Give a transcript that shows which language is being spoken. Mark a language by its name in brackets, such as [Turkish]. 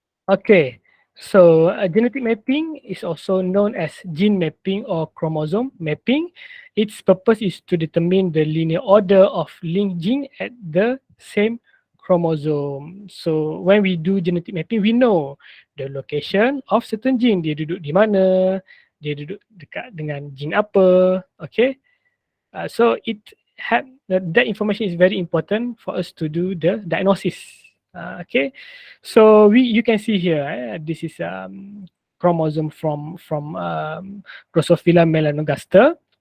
[English] Okay, so genetic mapping is also known as gene mapping or chromosome mapping. Its purpose is to determine the linear order of linked gene at the same chromosome. So when we do genetic mapping, we know the location of certain gene. [Malay] Dia duduk di mana, dia duduk dekat dengan gene apa. [English] Okay, so that information is very important for us to do the diagnosis. Okay, so you can see here, this is chromosome from Drosophila melanogaster.